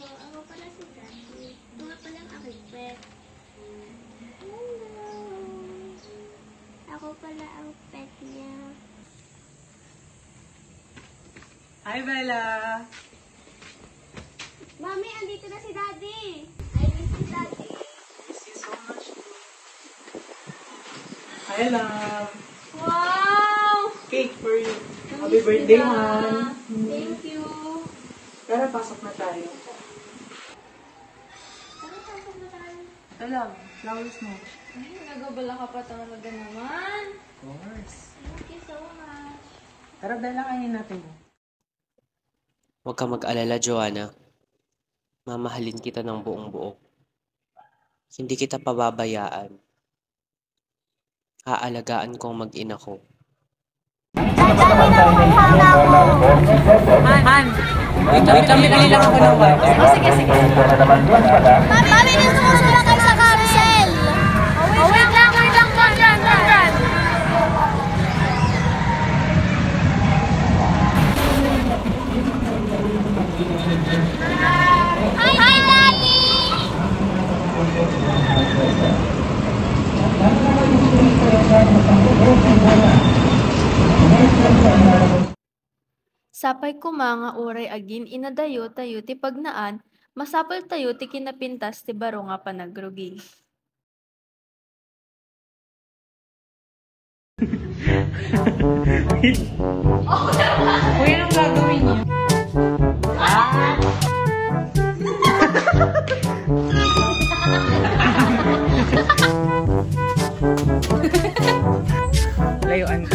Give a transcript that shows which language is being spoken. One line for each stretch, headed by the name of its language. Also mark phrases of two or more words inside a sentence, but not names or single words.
Filipino: Ako pala si Daddy. Ito nga pala ang aking pet. Hello. Ako pala ang pet niya. Hi, Bella. Mami, andito na si Daddy.
English: I miss you, Daddy. Miss you so much. Hi, love. Wow! Cake for you. Happy birthday, Han. Thank you.
Filipino: Tara, pasok na tayo. Ito lang, flowers mo. Ay, nagabala ka pa talaga naman.
English: Of course. Thank you so much.
Filipino: Tara, Bella, kainin natin. Huwag ka mag-alala, Joanna. Mamahalin kita ng buong buo. Hindi kita pababayaan. Aalagaan kong mag-ina ko. Han! Wait lang, binali lang ako ng water. Sige. Mami, nasusunod kayo sa carousel. Wait lang. Dyan. Hi, Daddy!
Iloko: Sapay kumanga uray agin inadayo tayo ti pagnaan, masapal tayo ti kinapintas ti baro nga panagrugi.
Filipino: Kuya, anong gagawin niyo? Layuan ka.